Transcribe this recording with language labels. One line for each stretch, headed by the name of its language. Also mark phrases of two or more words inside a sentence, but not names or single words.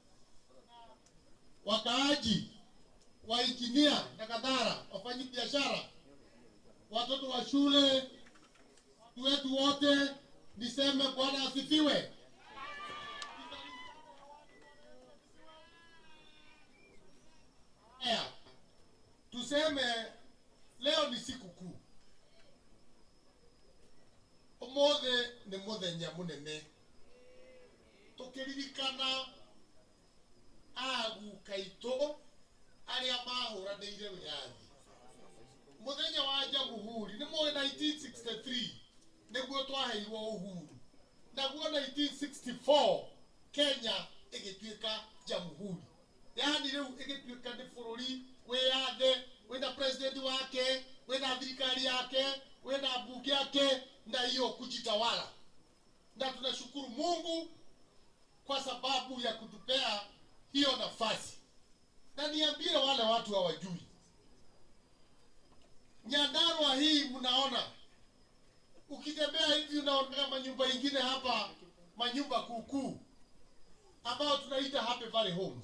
Swahili: wakaaji wa injinia na kadhara, wafanyi biashara, watoto wa shule, watu wetu wote, niseme Bwana asifiwe. Tuseme leo ni siku kuu.
Kikuyu: Omothe ni muthenya munene. Tukiririkana aguka itu aria mahũranĩire wĩyathi. Muthenya wa Jamhuri nĩ mwe 1963 nĩguo twaheirwo uhuru. Naguo 1964 Kenya ĩgĩtuĩka Jamhuri. Yani rĩu ĩgĩtuĩka nĩ bũrũri wĩyathe, wĩna president wake, wĩna thirikari yake, wĩna
Swahili: bunge yake na hiyo kujitawala. Na tunashukuru Mungu kwa sababu ya kutupea hiyo nafasi. Na niambie wale watu hawajui, Nyandarua hii mnaona, ukitembea hivi unaona manyumba ingine hapa, manyumba kuukuu ambao tunaita Happy Valley Homes.